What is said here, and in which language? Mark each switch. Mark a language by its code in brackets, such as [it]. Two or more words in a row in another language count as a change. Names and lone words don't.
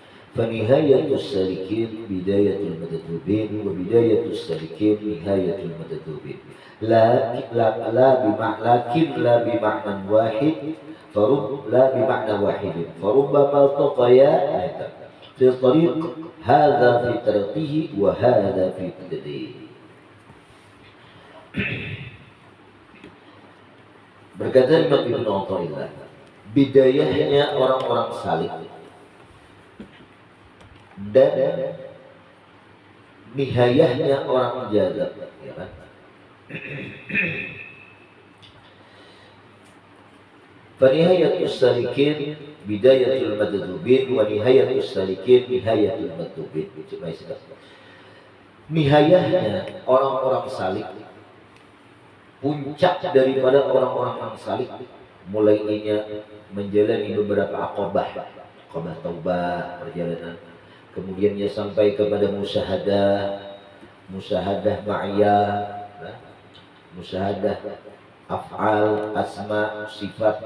[ar] فنهاية السالكين بداية المجذوبين وبداية السالكين نهاية المجذوبين لكن لا بمعنى واحد لا بمعنى واحد فربما التقيا في طريق هذا في ترقيه وهذا في تدريه. [id] Berkata Imam Ibnu Athaillah, bidayahnya orang-orang salih dan nihayahnya orang jazab, ya kan? [ar] فنهاية السالكين بداية المجذوبين ونهاية السالكين نهاية المجذوبين. [id] Nihayahnya orang-orang salih, puncak daripada orang-orang yang salih, mulainya menjalani beberapa [ar] عقبة توبة, [id] perjalanan, kemudian dia sampai kepada [ar] مشاهدة معية مشاهدة أفعال أسماء صفات.